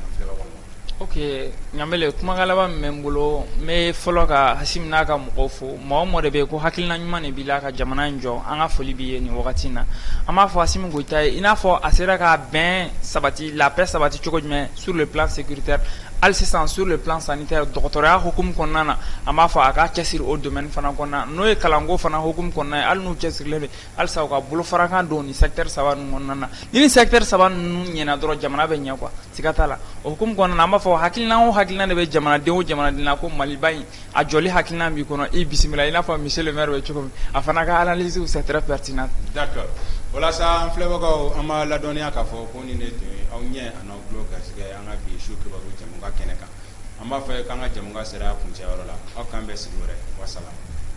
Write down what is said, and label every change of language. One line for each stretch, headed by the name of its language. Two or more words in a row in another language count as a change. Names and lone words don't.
Bambara: Ok Ɲamele kumakan laban min bɛ n bolo n bɛ fɔlɔ ka Hasim n'a ka mɔgɔw fo mɔgɔ mɔgɔ de bɛ yen ko hakilina ɲuman de b'i la ka jamana in jɔ an ka foli b'i ye nin wagati in na an b'a fɔ Hasim Goyita ye i n'a fɔ a sera ka bɛn sabati
French: la paix
Bambara: sabati cogo jumɛn
French: sur le plan sécuritaire
Bambara: hali sisan
French: sur le plan sanitaire
Bambara: dɔgɔtɔrɔya hukumu kɔnɔna na an b'a fɔ a k'a cɛsiri o domaine fana kɔnɔna n'o ye kalanko fana hukumu kɔnɔna ye hali n'u cɛsirilen don halisa u ka bolofarakan don ni secteur 3 ninnu kɔnɔna na ni secteur 3 ninnu ɲɛna dɔrɔn jamana bɛ ɲɛ quoi siga t'a la o hukumu kɔnɔna na an b'a fɔ hakilina o hakilina de bɛ jamanaden o jamanaden na ko Maliba in a jɔli hakilina b'i kɔnɔ i bisimila i n'a fɔ
French: monsieur le maire
Bambara: bɛ cogo min a fana ka analyse
French: c'est très pertinent. D'accord.
Bambara: Walasa an filɛbagaw an b'a ladɔnniya k'a fɔ ko nin de tun ye aw ɲɛ a n'aw tulo garisɛgɛ an ka bi su kibaru jamukan kɛnɛ kan an b'a fɔ k'an ka jamukan sera kuncɛyɔrɔ la aw k'an bɛn sigi wɛrɛ wasalaam.